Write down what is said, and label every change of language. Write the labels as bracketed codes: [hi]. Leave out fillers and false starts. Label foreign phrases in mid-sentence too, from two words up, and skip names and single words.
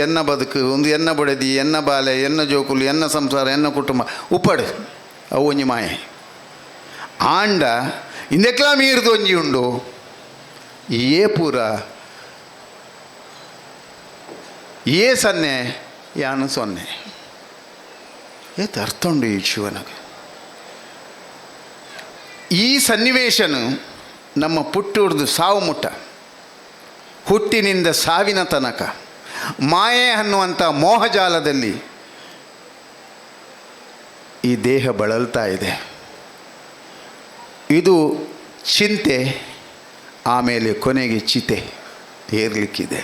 [tcy] ಎನ್ನ ಬದುಕು ಒಂದು ಎನ್ನ ಬುಡದಿ ಎನ್ನ ಬಾಲೆ ಎನ್ನ ಜೋಕುಲು ಎನ್ನ ಸಂಸಾರ ಎನ್ನ ಕುಟುಂಬ ಉಪ್ಪಡು ಅವು ಒಂಜಿ ಮಾಯೆ ಆಂಡ ಇಂದೆಕ್ಲ ಮೀರ್ದು ಒಂಜಿ ಉಂಡು ಏ ಪೂರ ಏ ಸೊನ್ನೆ ಯಾನು ಸೊನ್ನೆ ಏತ್ ಅರ್ಥ ಉಂಡು ಈ ಶಿವನಿಗೆ ಈ ಸನ್ನಿವೇಶನು ನಮ್ಮ ಪುಟ್ಟುಡ್ದು ಸಾವು ಮುಟ್ಟ [kn] ಹುಟ್ಟಿನಿಂದ ಸಾವಿನ ತನಕ ಮಾಯೆ ಅನ್ನುವಂಥ ಮೋಹಜಾಲದಲ್ಲಿ ಈ ದೇಹ ಬಳಲ್ತಾ ಇದೆ. ಇದು ಚಿಂತೆ, ಆಮೇಲೆ ಕೊನೆಗೆ ಚಿತೆ ಏರ್ಲಿಕ್ಕಿದೆ.